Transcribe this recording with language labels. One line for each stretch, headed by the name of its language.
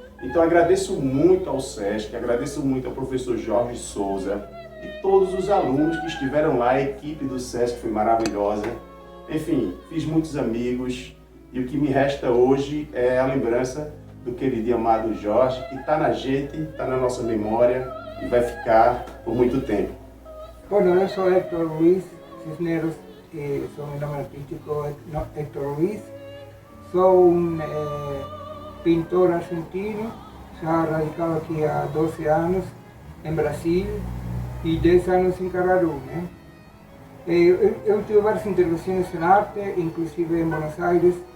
Portuguese: Então agradeço muito ao SESC, agradeço muito ao professor Jorge Souza e todos os alunos que estiveram lá, a equipe do SESC foi maravilhosa. Enfim, fiz muitos amigos e o que me resta hoje é a lembrança do querido e amado Jorge, que está na gente, está na nossa memória e vai ficar por muito tempo.
Spanish: Bueno, yo soy Héctor Luis Cisneros, soy mi nombre artístico Héctor Luis. Soy un pintor argentino, ya radicado aquí
Portuguese: há 12 anos em Brasil e 10 anos em Caruaru. Eu tive várias intervenções em arte, inclusive em Buenos Aires.